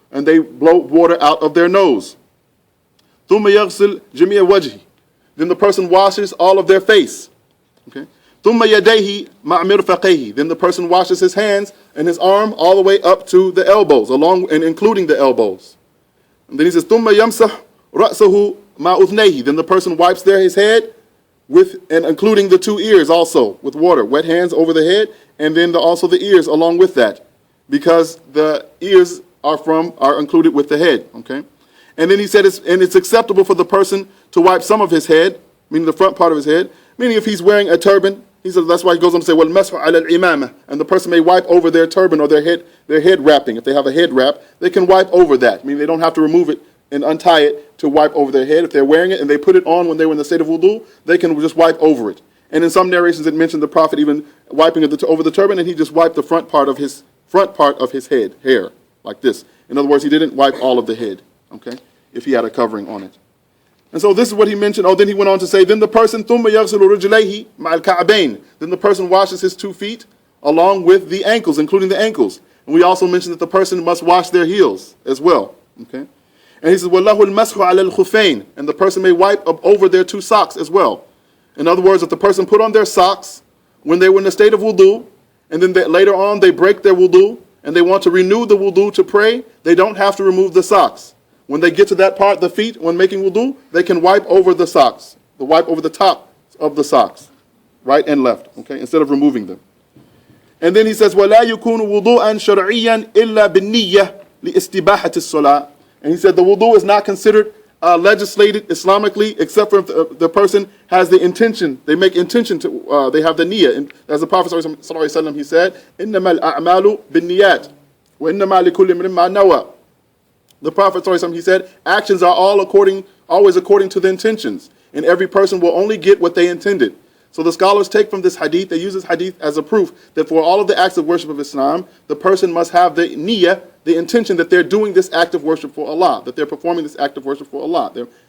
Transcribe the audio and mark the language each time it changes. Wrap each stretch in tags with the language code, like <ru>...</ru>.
<en>And they blow water out of their nose.</en> <ar>ثُمَّ يَغْسِلْ جَمِيعَ وَجْهِ.</ar> <en>Then the person washes all of their face, okay.</en> <ar>ثُمَّ يَدَيْهِ مَعْ مِرْفَقَيْهِ.</ar> <en>Then the person washes his hands and his arm all the way up to the elbows, along and including the elbows. And then he says,</en> <ar>ثُمَّ يَمْسَحْ رَأْسَهُ مَا أُذْنَيْهِ.</ar> <en>Then the person wipes his head and including the two ears also with water, wet hands over the head, and then also the ears along with that, because the ears are included with the head, okay. And then he said, it's acceptable for the person to wipe some of his head, meaning the front part of his head, meaning if he's wearing a turban. He says that's why he goes on to say, wal-Mashu ala al-Imamah, and the person may wipe over their turban or their head wrapping. If they have a head wrap, they can wipe over that. Meaning they don't have to remove it and untie it to wipe over their head. If they're wearing it and they put it on when they were in the state of wudu, they can just wipe over it. And in some narrations it mentioned the Prophet even wiping it over the turban, and he just wiped the front part of his head, hair, like this. In other words, he didn't wipe all of the head, okay, if he had a covering on it. And so this is what he mentioned. Then he went on to say, then the person,</en> <ar>ثُمَّ يَغْسِلُ رِجْلَيْهِ مَعَ الْكَعْبَيْنِ.</ar> <en>Then the person washes his 2 feet along with the ankles, including the ankles. And we also mentioned that the person must wash their heels as well. Okay. And he says,</en> <ar>وَلَهُ الْمَسْحُ عَلَى الْخُفَيْنِ.</ar> <en>And the person may wipe up over their 2 socks as well. In other words, if the person put on their socks when they were in the state of wudu, and then later on they break their wudu, and they want to renew the wudu to pray, they don't have to remove the socks. When they get to that part, the feet, when making wudu, they can wipe over the socks. They wipe over the top of the socks, right and left, okay, instead of removing them. And then he says,</en> <ar>وَلَا يُكُونُ وُضُوءًا شَرْعِيًّا إِلَّا بِالنِّيَّةِ لِإِسْتِبَاحَةِ الصَّلَاةِ.</ar> <en>And he said the wudu is not considered legislated Islamically except for if the person has the intention. They make intention to, they have the niyyah. And as the Prophet ﷺ, he said,</en> <ar>إِنَّمَا الْأَعْمَالُ بِالنِّيَّاتِ وَإِنَّمَا لِكُلِّ امْرِئٍ مَا نَوَى.</ar> <en>The Prophet ﷺ, he said, actions are always according to the intentions, and every person will only get what they intended. So the scholars take from this hadith, they use this hadith as a proof that for all of the acts of worship of Islam, the person must have the niyyah, the intention that they're doing this act of worship for Allah, that they're performing this act of worship for Allah.</en>